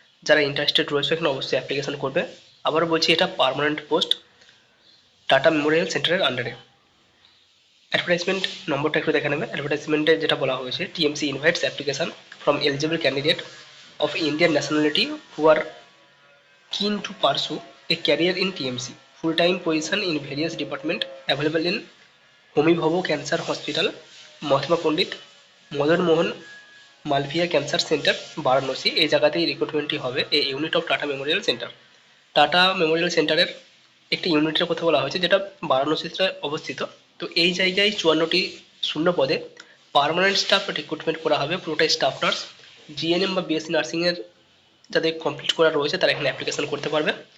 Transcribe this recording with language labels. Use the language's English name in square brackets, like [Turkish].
[Bangla] যারা ইন্টারেস্টেড রয়েছে এখানে অবশ্যই অ্যাপ্লিকেশন করবে। আবারও বলছি, এটা পার্মানেন্ট পোস্ট টাটা মেমোরিয়াল সেন্টারের আন্ডারে। অ্যাডভার্টাইজমেন্ট নম্বরটা একটু দেখে নেবে। অ্যাডভার্টাইজমেন্টে যেটা বলা হয়েছে, [English] TMC invites application from eligible candidate of Indian nationality who are keen to pursue a career in TMC. Full-time position in various department available in Homi Bhabha Cancer Hospital, Mahatma Pandit Madan Mohan Malviya cancer centre, Varanasi. [Bangla] এই জায়গাতেই রিক্রুটমেন্টটি হবে, এই unit of tata Memorial centre. Tata Memorial সেন্টারের একটি ইউনিটের কথা বলা হয়েছে, যেটা বারাণসীতে অবস্থিত। তো এই জায়গায় 54টি শূন্য পদে পার্মানেন্ট স্টাফ রিক্রুটমেন্ট করা হবে, পুরোটাই স্টাফ নার্স। জিএনএম বা বিএসসি নার্সিংয়ের যাদের কমপ্লিট করা রয়েছে তারা এখানে অ্যাপ্লিকেশন করতে পারবে।